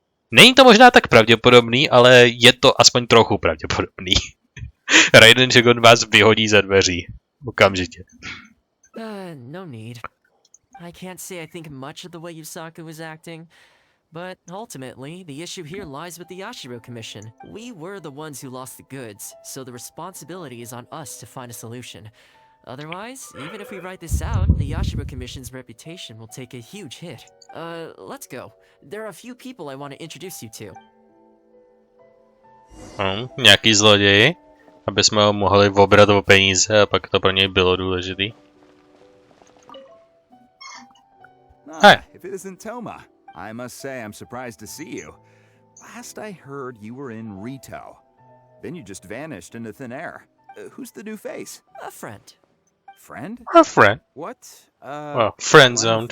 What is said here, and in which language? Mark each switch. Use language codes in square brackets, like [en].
[cs] Není to možná tak pravděpodobný, ale je to aspoň trochu pravděpodobný. Raiden Shogun vás vyhodí ze dveří. Okamžitě. [en] No need. I can't say I think much of the way Yusaku was acting, but ultimately, the issue here lies with the Yashiro Commission. We were the ones who lost the goods, so the responsibility is on us to find a solution. Otherwise, even if we write this out, the Yashiro Commission's reputation will take a huge hit. Let's go. There are a few people I want to introduce you to. [cs] Nějaký zloději? Aby jsme ho mohli obrat o peníze a pak to pro něj bylo důležitý. [en] Hi. If it isn't Thoma, I must say I'm surprised to see you. Last I heard, you were in Rito. Then you just vanished into thin air. Who's the new face? A friend. Friend? Her friend. What? Well, friend zoned.